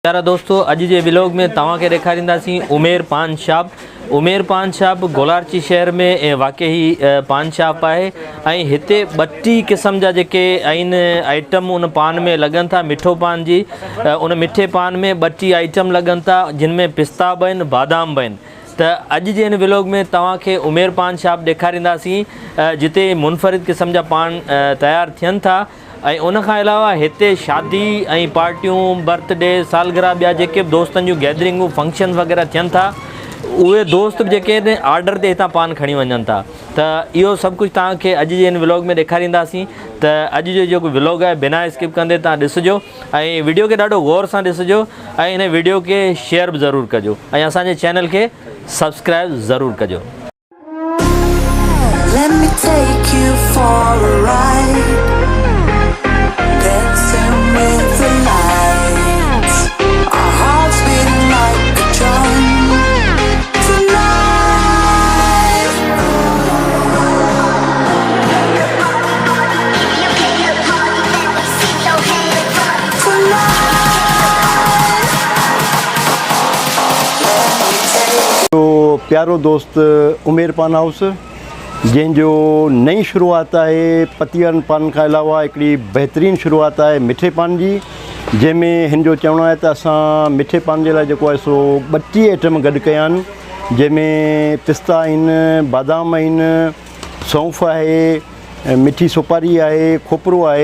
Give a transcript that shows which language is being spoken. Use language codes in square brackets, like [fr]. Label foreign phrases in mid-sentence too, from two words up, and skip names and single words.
[sd] प्यारा दोस्तों, अॼु जे व्लॉग में तव्हांखे ॾेखारींदासीं उमेर पान शॉप। उमेर पान शॉप गोलारची शहर में वाक़ई पान शॉप है। ऐं हिते 32 क़िस्म जा जेके आहिनि आइटम उन पान में लगन था। मिठो पान जी उन मिठे पान में 32 आइटम लगन था, जिनमें पिस्ता भी आहिनि, बादाम भी आहिनि। त अॼु जे इन व्लॉग में तव्हांखे उमेर पान शॉप ॾेखारींदासीं, जिते मुनफ़रिद क़िस्म जा पान तयारु थियनि था। ऐं उन खां अलावा हिते शादी ऐं पार्टियूं, बर्थडे, सालगिरह, ॿिया जेके बि दोस्तनि जूं गैदरिंगूं, फंक्शन वग़ैरह थियनि था, उहे दोस्त जेके आहिनि ऑर्डर ते हितां पान खणी वञनि था। त इहो सभु कुझु तव्हांखे अॼु जे इन व्लॉग में ॾेखारींदासीं। त अॼु जो जेको व्लॉग आहे बिना स्किप कंदे तव्हां ॾिसिजो ऐं वीडियो खे ॾाढो गौर सां ॾिसिजो ऐं इन वीडियो खे शेयर बि ज़रूरु कजो ऐं असांजे चैनल खे सब्सक्राइब ज़रूरु कजो। [en] Let me take you for a ride, dancing with the lights, our hearts beating like a drum tonight. [sd] तो प्यारो दोस्त उमेर पान हाउस जंहिंजो नई शुरूआत है पतियन पान के अलावा हिकिड़ी बेहतरीन शुरूआत है मिठे पान जी, जंहिंमें हिन जो चवणो है त असां मिठे पान जे लाइ जेको आहे सो 32 आइटम गॾु कया आहिनि, जंहिंमें पिस्ता आहिनि, बादाम आहिनि, सौंफ़ आहे, मिठी सुपारी आहे, खोपरो आहे।